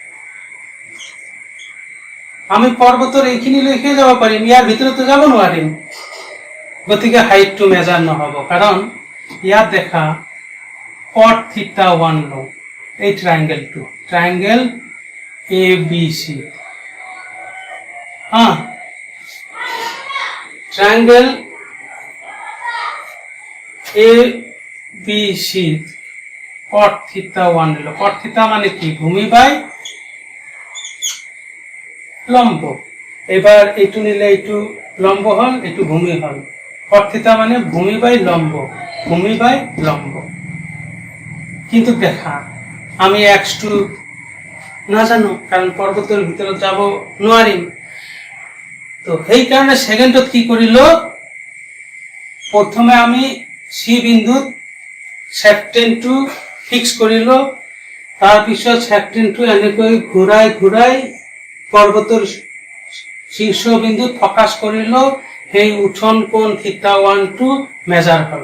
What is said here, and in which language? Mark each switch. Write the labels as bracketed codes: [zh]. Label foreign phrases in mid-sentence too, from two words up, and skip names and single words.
[as] আমি পৰ্বতৰ এইখিনিলৈকে যাব পাৰিম, ইয়াৰ ভিতৰতো যাব নোৱাৰিম, গতিকে হাইটটো মেজাৰ নহ'ব। কাৰণ ইয়াত দেখা [en] cot theta [as] 1 লওঁ, এই ট্ৰাইংগেলটো, ট্ৰাইংগেল এ বি চি, ট্রায়াঙ্গেল এ বি সি [en] cot theta [as] 1 নিল। [en] cot theta [as] মানে কি, ভূমি বাই লম্ব। এবার এইটু নিলে এইটু লম্ব হল, এইটু ভূমি হল। [en] cot theta [as] মানে ভূমি বাই লম্ব, ভূমি বাই লম্ব। কিন্তু দেখা আমি x2 না জানো, কারণ পর্বতের ভিতরে যাব নোৱাৰিম। তো সেই কারণে সেকেন্ডত কি করিল, প্রথমে আমি সি বিন্দুত ছেকটেণ্টটো ফিক্স করিল, তাৰপিছত ছেকটেণ্টটো এনেকৈ ঘূৰাই ঘূৰাই পৰ্বতৰ শীৰ্ষ বিন্দুত ফকাস করিল, সেই উঠন কোণ থিটা 1 টো মেজাৰ হল।